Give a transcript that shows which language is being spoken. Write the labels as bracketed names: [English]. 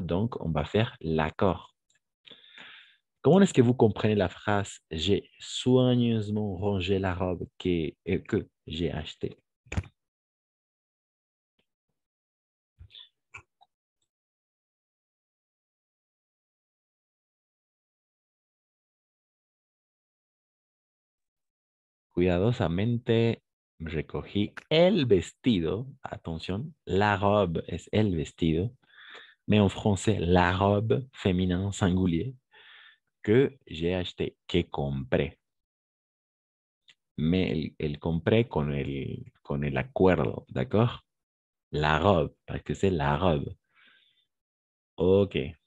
[French] Donc, on va faire l'accord. Comment est-ce que vous comprenez la phrase « J'ai soigneusement rangé la robe que j'ai achetée » [Spanish] Cuidadosamente recogí el vestido. Atención, la robe es el vestido. [French] Mais en français, la robe féminin singulier que j'ai acheté, [Spanish] que compré. Mais el compré con el acuerdo, d'accord? [French] La robe, parce que c'est la robe. OK.